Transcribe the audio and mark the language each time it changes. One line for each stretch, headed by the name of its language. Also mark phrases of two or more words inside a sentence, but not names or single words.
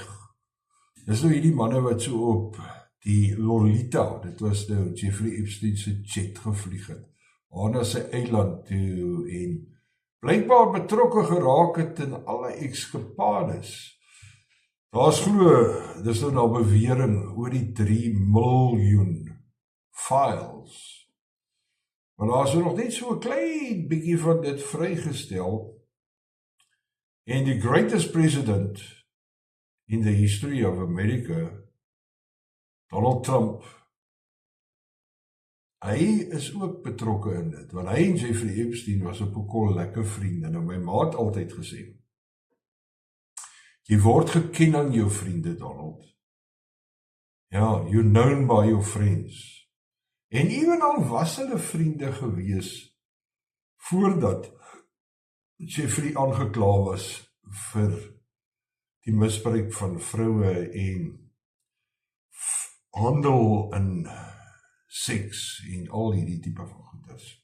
Afrikaans: Dis nou hierdie manne wat so op die Lolita, dit was nou Jeffrey Epstein se jet gevlieg het, na sy eiland toe en blykbaar betrokke geraak het in alle ekskapades. Daar's glo, dis nou na bewering oor die 3 miljoen files. Maar daar is nog net so 'n klein bietjie van dit vrygestel.
English: En die greatest president in the history of America, Donald Trump,
Afrikaans: hy is ook betrokke in dit, want hy en Jeffrey Epstein was op 'n kol lekker vriende. Nou my ma het altyd gesê, jy word geken aan jou vriende, Donald. Ja,
English: you're known by your friends.
Afrikaans: En ewenal was hulle vriende gewees voordat Jeffrey aangekla was vir die misbruik van vroue en handel in seks en al hierdie tipe van goeders.